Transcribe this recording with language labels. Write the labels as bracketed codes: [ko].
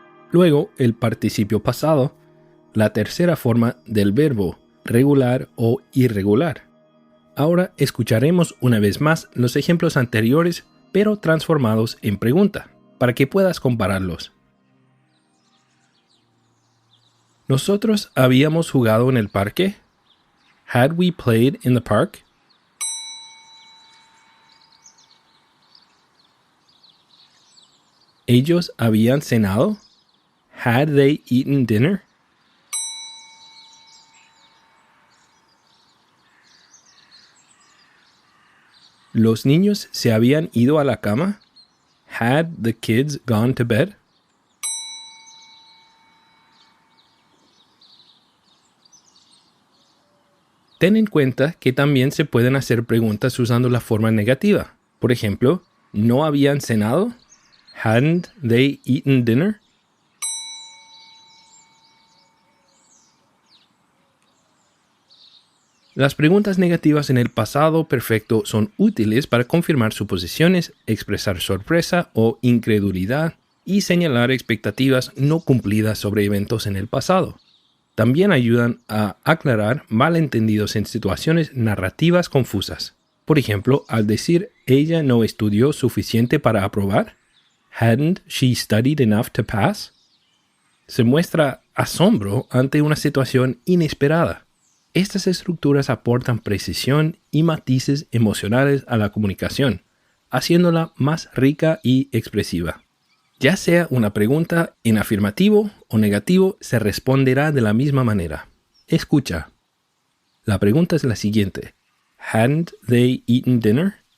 [es] Luego, el participio pasado, la tercera forma del verbo, regular o irregular. Ahora escucharemos una vez más los ejemplos anteriores, pero transformados en pregunta, para que puedas compararlos. ¿Nosotros habíamos jugado en el parque? [en] Had we played in the park? [es] ¿Ellos habían cenado? [en] Had they eaten dinner? [es] ¿Los niños se habían ido a la cama? [en] Had the kids gone to bed? [es] Ten en cuenta que también se pueden hacer preguntas usando la forma negativa. Por ejemplo, ¿no habían cenado? [en] Hadn't they eaten dinner? [es] Las preguntas negativas en el pasado perfecto son útiles para confirmar suposiciones, expresar sorpresa o incredulidad y señalar expectativas no cumplidas sobre eventos en el pasado. También ayudan a aclarar malentendidos en situaciones narrativas confusas. Por ejemplo, al decir ella no estudió suficiente para aprobar, [en] hadn't she studied enough to pass? [es] Se muestra asombro ante una situación inesperada. Estas estructuras aportan precisión y matices emocionales a la comunicación, haciéndola más rica y expresiva. Ya sea una pregunta en afirmativo o negativo, se responderá de la misma manera. Escucha. La pregunta es la siguiente. [en] Hadn't they eaten dinner?